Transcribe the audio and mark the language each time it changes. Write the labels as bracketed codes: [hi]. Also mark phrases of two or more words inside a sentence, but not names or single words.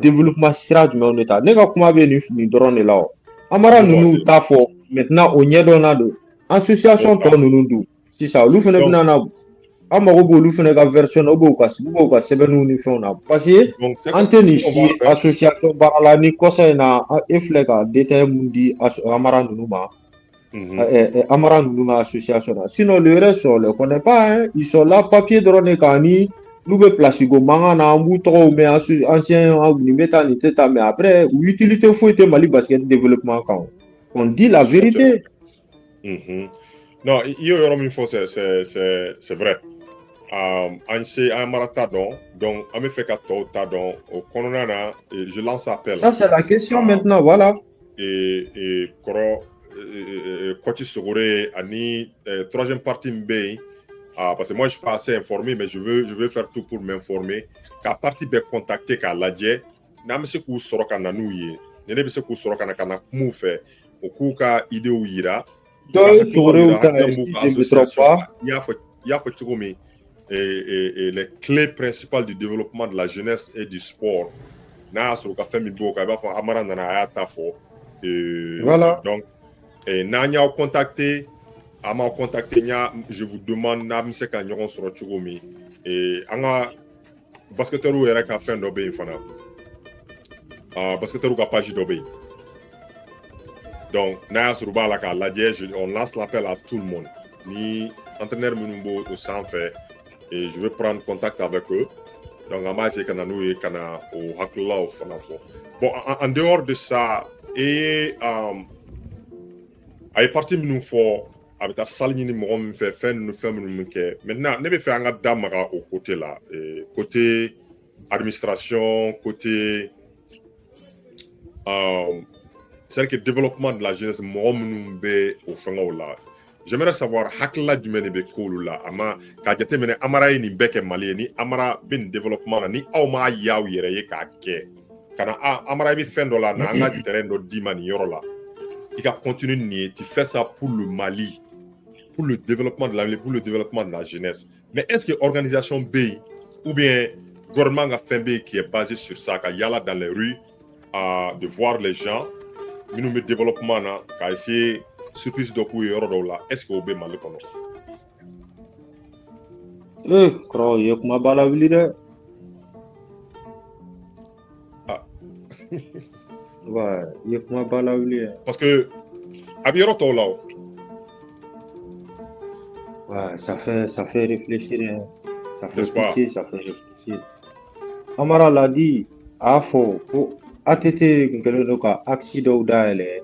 [bm] développement sira jumɛnw de ta ne ka kuma bɛ nin dɔrɔn de la o amara ninnu t'a fɔ maintenant o ɲɛdɔnna don association tɔ ninnu dun sisan olu fana bɛna na an mago b'olu fana ka version na u b'u ka sɛbɛnniw ni fɛnw na parce que an tɛ nin si association baara la ni kɔsa in na e filɛ ka détail mun di amara ninnu ma amara ninnu ka association na [fr] sinon le reste on les connaît pas hein ils sont là [bm] papier dɔrɔn de kan ni n'u bɛ place ko mankan na an b'u tɔgɔw mɛn ancien nin bɛ taa nin tɛ taa mais après u utilité foyi tɛ Mali basket développement kan [fr] on dit la vérité. Non, il y a [bm] yɔrɔ min fɔ [fr] c'est vrai. [bm] An mara t'a dɔn donc an bɛ fɛ ka tɔw ta dɔn o kɔnɔna na [fr] je lance appel. Ça c'est la question maintenant voilà. [bm] Kɔrɔ Kɔti Sogore ani troisième partie min bɛ yen [fr] parce que moi je suis pas assez informé mais je veux faire tout pour m'informer [bm] ka partie bɛɛ contacter k'a lajɛ n'an bɛ se k'u sɔrɔ ka na n'u ye ni ne bɛ se k'u sɔrɔ ka na kum'u fɛ o k'u ka idéw yira. Donc Sogore ta association i y'a fɔ cogo min [fr] les clés principales du développement de la jeunesse et du sport [bm] n'a y'a sɔrɔ ka fɛn min b'o kan i b'a fɔ Amara nana a y'a ta fɔ voilà donc n'an y'aw contacter a m'aw contacter [fr] je vous demande [bm] n'a bɛ se ka ɲɔgɔn sɔrɔ cogo min an ka basketeurs yɛrɛ ka fɛn dɔ bɛ yen fana basketeurs ka page dɔ bɛ yen donc n'a y'a sɔrɔ u b'a la k'a lajɛ [fr] on lance l'appel à tout le monde [bm] ni entraîneur minnu b'o o sanfɛ [fr] et je vais prendre contact avec eux donc on va essayer [bm] ka na n'u ye ka na o hakililaw fana fɔ [fr] bon en dehors de ça [bm] a ye partie minnu fɔ a bɛ taa salle ɲini mɔgɔ min fɛ fɛn minnu kɛ maintenant ne bɛ fɛ an ka da maga o côté la [fr] côté administration côté c'est-à-dire que développement de la jeunesse [bm] mɔgɔ minnu bɛ o fɛngɛw la [fr] j'aimerais savoir [bm] hakilila jumɛn de bɛ k'olu la k'a jateminɛ Amara ye nin bɛɛ kɛ Mali ye ni Amara bɛ nin développement na ni aw m'a ye aw yɛrɛ ye k'a kɛ ka na Amara i bɛ fɛn dɔ la na an ka terrain dɔ d'i ma nin yɔrɔ la i ka continuer nin ye [fr] tu fais ça pour le Mali pour le développement de la ville pour le développement de la jeunesse mais est-ce que organisation [bm] bɛ yen [fr] ou bien [bm] gouvernement ka fɛn bɛ yen [fr] qui est basé sur ça [bm] ka yala [fr] dans les rues de voir les gens [bm] minnu bɛ développement na ka essayer surprise dɔ k'u ye yɔrɔ dɔw la [fr] est-ce que [bm] o bɛ Mali kɔnɔ. kɔrɔ ye kumaba la wuli dɛ. [fr] Ouais, il y a [bm] kumaba la wuli dɛ. parce que a bɛ yɔrɔ tɔw la o. [fr] Ouais, ça fait réfléchir hein. Ça fait pitié, ça fait réfléchir. Amara l'a dit [bm] a fɔ ko ATT kun kɛlen don ka axe dɔw dayɛlɛ.